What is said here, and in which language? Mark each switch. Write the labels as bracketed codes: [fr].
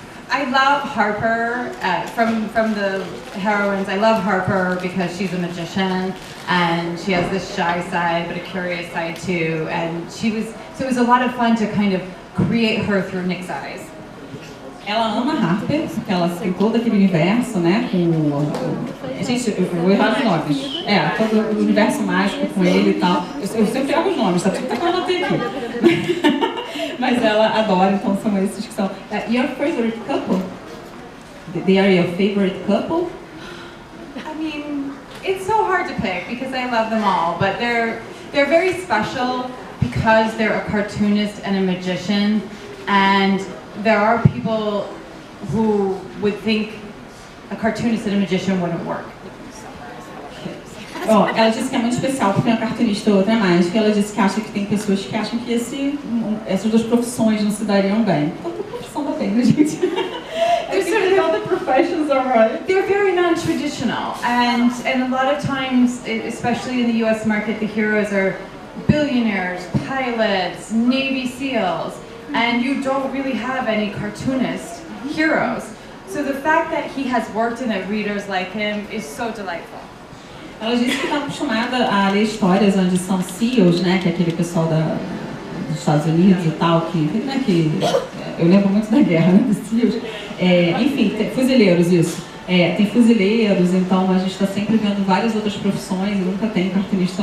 [en] I love Harper from the heroines. I love Harper because she's a magician and she has this shy side but a curious side too. And so it was a lot of fun to kind of create her through Nick's eyes. [pt] Ela ama Harper, porque ela tem todo aquele universo, né? Gente, eu vou errar os nomes. Todo o universo mágico com ele e tal. Eu sempre erro os nomes, sabe? Até que eu anotei aqui. Mas ela adora, então são esses que são. [en] Your favorite couple? They are your favorite couple? I mean, it's so hard to pick because I love them all, but they're very special because they're a cartoonist and a magician, and there are people who would think a cartoonist and a magician wouldn't work. [pt] Ela disse que é muito especial porque é uma cartunista e outra é mágica. Ela disse que acha que tem pessoas que acham que essas duas profissões não se dariam bem. Então, a profissão dá bem, né, gente? [en] The professions are right. They're very non-traditional, and a lot of times, especially in the U.S. market, the heroes are billionaires, pilots, Navy SEALs, and you don't really have any cartoonist heroes. So the fact that he has worked and that readers like him is so delightful. [pt] Ela disse que está acostumada a ler histórias onde são SEALs, né, que é aquele pessoal dos Estados Unidos e tal, que eu lembro muito da guerra, né, dos SEALs. Enfim, tem fuzileiros, isso. Tem fuzileiros, então a gente está sempre vendo várias outras profissões e nunca tem cartunista.